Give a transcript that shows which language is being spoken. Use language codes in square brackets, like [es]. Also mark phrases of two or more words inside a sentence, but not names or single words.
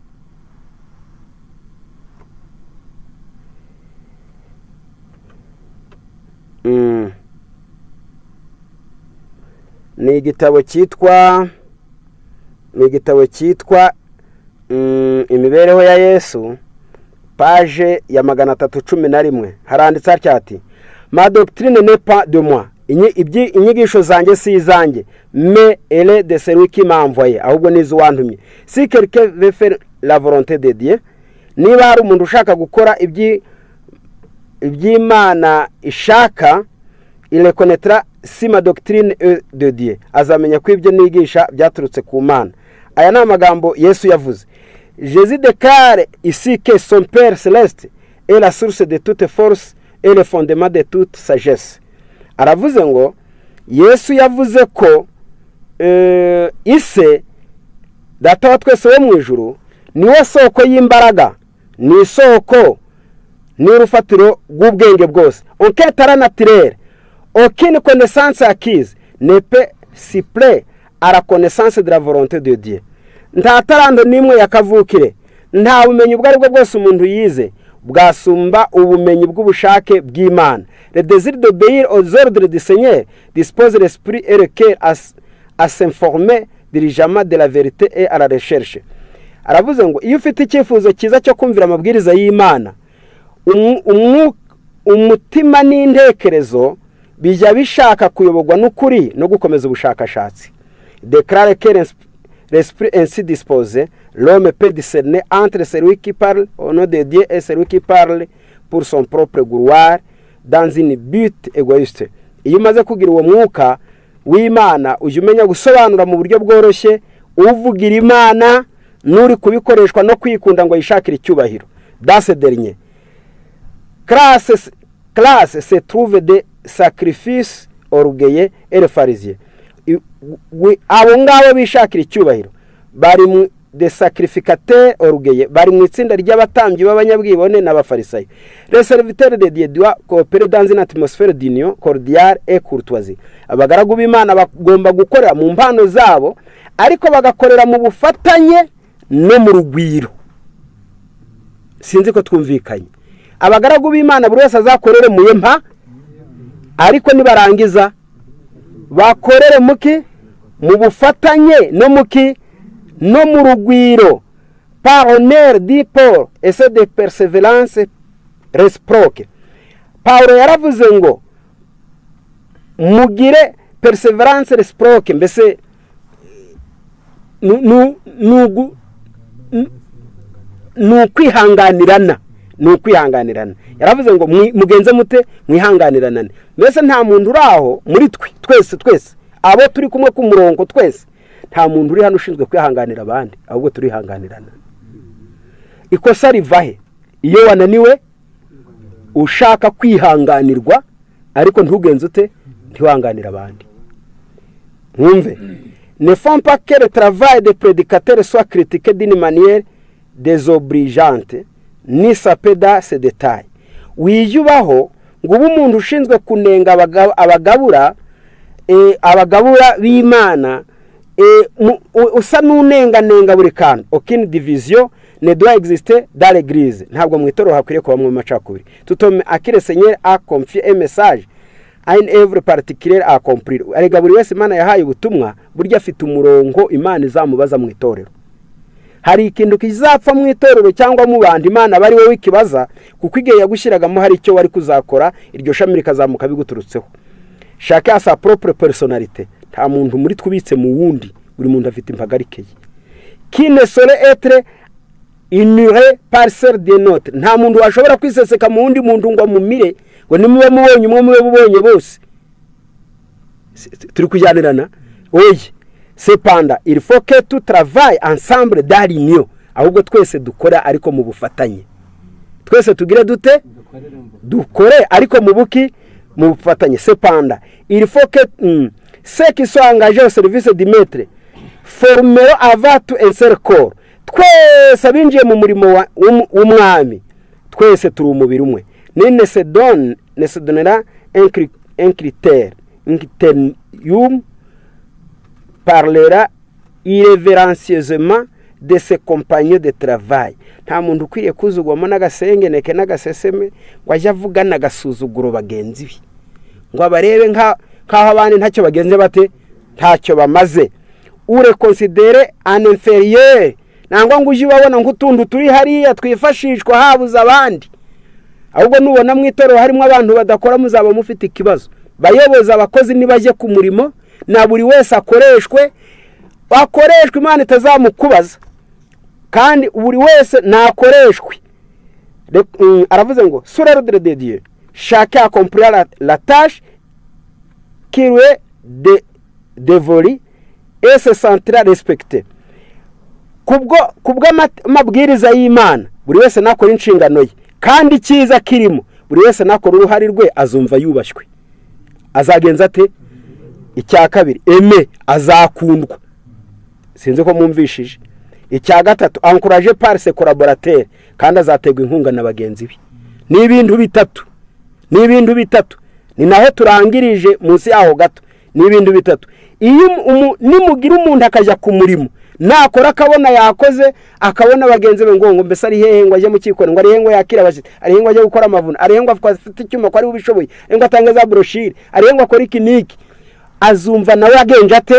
[rw] Ni igitabo cyitwa imibereho ya Yesu page ya 311 haranditse ati [fr] ma doctrine n'est pas de moi [rw] inyigisho zanjye si izanjye [fr] mais elle est de celui qui m'a envoyé [rw] ahubwo nizo wantumye. [fr] Si quelqu'un veut faire la volonté de Dieu [rw] niba hari umuntu ushaka gukora iby'Imana ishaka, [fr] il reconnaîtra si ma doctrine est de Dieu, [rw] azamenya ko ibyo nigisha byaturutse ku Mana. Aya ni amagambo Yesu yavuze. [fr] Jésus déclare ici que son Père céleste est la source de toute force et le fondement de toute sagesse. [rw] Aravuze ngo Yesu yavuze ko ise data wa twese wo mu ijuru niwe soko y'imbaraga, ni isoko n'urufatiro rw'ubwenge bwose. [fr] Aucun talent naturel, aucune connaissance acquise ne peut suppléer à la connaissance de la volonté de Dieu. [rw] Nta talando nimwe yakavukire, nta bumenyi ubwo aribwo bwose umuntu yize bwasumba ubumenyi bw'ubushake bw'Imana. [fr] Le désir d'obéir aux ordres du Seigneur dispose l'esprit et le cœur à s'informer diligemment de la vérité et à la recherche. [rw] Aravuze ngo iyo ufite icyifuzo cyiza cyo kumvira amabwiriza y'Imana, umutima n'intekerezo bijya bishaka kuyoborwa n'ukuri no gukomeza ubushakashatsi. [fr] Déclare que l'esprit ainsi disposé, l'homme peut discerner entre celui qui parle au nom de Dieu et celui qui parle pour son propre gloire dans une but égoïste. [rw] Iyo umaze kugira uwo mwuka w'Imana, ujya umenya gusobanura mu buryo bworoshye uvugira Imana n'uri kubikoreshwa no kwikunda ngo yishakire icyubahiro. [fr] Dans ce dernier classe se trouve des sacrifices orgueilleux et les pharisiens. [rw] Abo ngabo bishakira icyubahiro bari mu [fr] des sacrificateurs orgueilleux, [rw] bari mu itsinda ry'abatambyi b'abanyabwibone n'abafarisayo. [fr] Les serviteurs de Dieu doivent coopérer dans une atmosphère d'union cordiale et courtoisie. [rw] Abagaragu b'Imana bagomba gukorera mu mpano zabo, ariko bagakorera mu bufatanye no mu rugwiro. Sinzi ko twumvikanye. Abagaragu b'Imana buri wese azakorere mu yempa, ariko nibarangiza bakorere muki mu bufatanye no muki no mu rugwiro. [fr] Par honneur dit Paul et c'est de persévérance réciproque. [rw] Paulo yaravuze ngo mugire [fr] perseverance réciproque, [rw] mbese nukwihanganirana, nukwihanganirana. Yaravuze ngo mugenze mute mwihanganiranane. Mbese nta muntu uraho muri twese abo turi kumwe ku murongo twese, nta muntu uri hano ushinzwe kwihanganira abandi, ahubwo turihanganirana. Ikosa rivahe iyo wananiwe ushaka kwihanganirwa ariko ntugenze ute ntiwanganira abandi. Mwumve, [fr] ne font pas que le travail des prédicateurs soit critiqué d'une manière désobligeante ni sapé dans ces détails. [rw] Wiyubaho ngo ubu umuntu ushinzwe kunenga abagabura b'Imana usa n'unenga buri kantu. [fr] Aucune division ne doit exister dans l'église. [rw] Ntabwo mu itorero hakwiriye kuba mu macakubiri. [fr] Tout homme à qui le Seigneur a confié un message a une œuvre particulière à accomplir. [rw] Arega buri wese Imana yahaye ubutumwa burya afite umurongo Imana izamubaza mu itorero. Hari ikintu kizapfa mu itorero cyangwa mu bandi Imana bari wowe ikibaza, kuko igihe yagushyiragamo hari icyo wari kuzakora, iryo shami rikazamuka biguturutseho. [fr] Chacun a sa propre personnalité. [rw] Nta muntu muri twubitse mu wundi, buri muntu afite impagarike ye. [fr] Qui ne saurait être ignoré par ceux des nôtres. [rw] Nta muntu washobora kwiseseka mu wundi muntu ngo mumire ngo nimube mubonye umwe mube mubonye bose. Turi kujyanirana. Oye, [fr] cependant il faut que tout travaille ensemble dans l'union. [rw] Ahubwo twese dukora ariko mu bufatanye. Twese tugire dute dukore ariko mu buki mu bufatanye. [fr] Cependant il faut que ceux qui sont engagés au service du maître formeront avant tout un seul corps. [rw] Twese abinjiye mu murimo w'umwami, twese turi umubiri umwe. [fr] Ne se donnera un critère, un critérium parlera irrévérencieusement de ses compagnons de travail. [rw] Nta muntu ukwiriye kuzugwamo n'agasengeneke n'agaseseme ngo ajye avuga n'agasuzuguro bagenzi be, ngo abarebe nk'aho abandi ntacyo bagenze bate, ntacyo bamaze. [fr] Ure considere un inférieur, [rw] nangwa ngo uje ubabona nk'utundu turi hariya twifashishwa habuza abandi. Ahubwo nubona mu itorero harimo abantu badakora, muzaba mufite ikibazo. Bayoboza abakozi nibaje ku murimo, na buri wese akoreshwe Imana itazamukubaza, kandi buri wese nakoreshwe. aravuze ngo [fr] sur l'ordre de Dieu chacun accomplira la tâche qui lui est dévolue et se sentira respecté. [rw] Kubwo amabwiriza y'Imana buri wese nakora inshingano ye, kandi cyiza kirimo buri wese nakora uruhari rwe azumva yubashywe. Azagenza ate? Icya kabiri, eme, azakundwa. Sinzi ko mwumvishije. Icya gatatu, [fr] encourager par ses collaborateurs, [rw] kandi azategwa inkunga na bagenzi be. Ni ibintu bitatu. Ni naho turangirije munsi yaho gato. Ni ibintu bitatu. Iyo nimugira umuntu akajya ku murimo, nakora akabona yakoze, akabona bagenzi be ngo mbese ari hehe ngo ajye mu kikore, ngo ari hehe ngo yakira abashitsi, ari hehe ngo ajye gukora amavuna, ari hehe ngo afite icyuma ko ari ubishoboye, ari ngo atange za broshire, ari hehe ngo akora ikiniki, azumva nawe agenje ate?